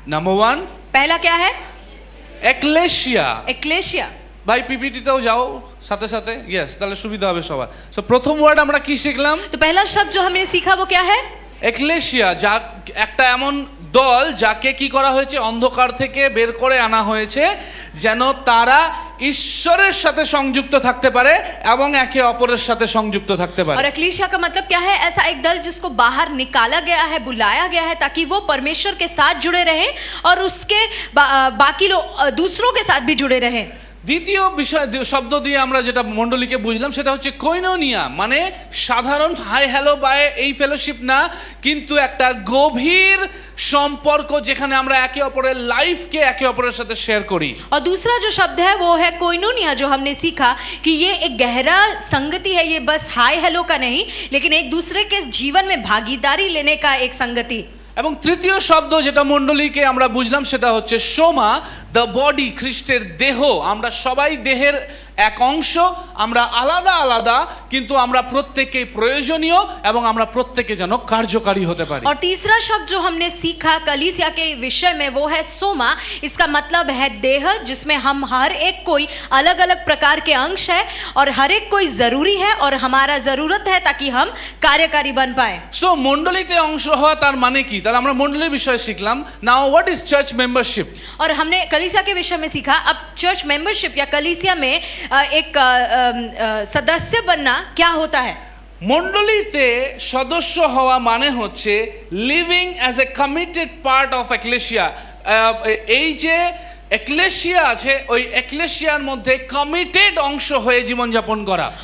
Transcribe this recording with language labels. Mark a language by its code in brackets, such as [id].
[en] number 1 [hi] पहला क्या है? [bn] এক্লেশিয়া। [hi] एक्लेशिया। [bn] ভাই পিপিটিতেও যাও সাথে সাথে, ইয়েস, তাহলে সুবিধা হবে সবার। সো প্রথম ওয়ার্ড আমরা কি শিখলাম? [hi] तो पहला शब्द जो हमने सीखा वो क्या है? [bn] এক্লেশিয়া, যা একটা এমন দল যাকে কি করা হয়েছে, অন্ধকার থেকে বের করে আনা হয়েছে যেন তারা ঈশ্বরের সাথে সংযুক্ত থাকতে পারে এবং একে অপরের সাথে সংযুক্ত থাকতে পারে। [hi] और एक्लेशिया का मतलब क्या है? ऐसा एक दल जिसको बाहर निकाला गया है, बुलाया गया है ताकि वो परमेश्वर के साथ जुड़े रहें और उसके बाकी लोग दूसरों के साथ भी जुड़े रहें। [bn] দ্বিতীয় বিষয় শব্দ দিয়ে আমরা যেটা মণ্ডলীকে বুঝলাম সেটা হচ্ছে কোইনোনিয়া, মানে সাধারণ হাই হ্যালো বাই এই ফেলোশিপ না, কিন্তু একটা গভীর সম্পর্ক যেখানে আমরা একে অপরের লাইফকে একে অপরের সাথে শেয়ার করি। [hi] और दूसरा जो शब्द है वो है कोइनोनिया, जो हमने सीखा कि ये एक गहरा संगति है, ये बस हाय हेलो का नहीं लेकिन एक दूसरे के जीवन में भागीदारी लेने का एक संगति। [bn] এবং তৃতীয় শব্দ যেটা মণ্ডলীকে আমরা বুঝলাম সেটা হচ্ছে সোমা, [en] the body, [bn] খ্রিস্টের দেহ। আমরা সবাই দেহের এক অংশ, আমরা আলাদা আলাদা কিন্তু আমরা প্রত্যেকেই প্রয়োজনীয় এবং আমরা প্রত্যেকে যেন কার্যকারী হতে পারি। [hi] और तीसरा शब्द जो हमने सीखा कलीसिया के विषय में वो है सोमा। इसका मतलब है देह, जिसमें हम हर एक कोई अलग अलग प्रकार के अंश है और हर एक कोई जरूरी है और हमारा जरूरत है ताकि हम कार्यकारी बन पाए। [bn] সো মণ্ডলীতে অংশ হওয়া তার মানে কি? তাহলে আমরা মণ্ডলীর বিষয়ে শিখলাম। [en] Now what is church membership? [hi] और हमने कलीसिया के विषय में सीखा। अब चर्च मेंबरशिप या कलीसिया में एक सदस्य बनना क्या होता है? [bn] মণ্ডলীতে সদস্য হওয়া মানে হচ্ছে [en] Living as a committed part of ecclesia. [bn] এই যে এক্লেশিয়া আছে ওই এক্লেশিয়ার মধ্যে কমিটেড অংশ হয়ে জীবনযাপন করা।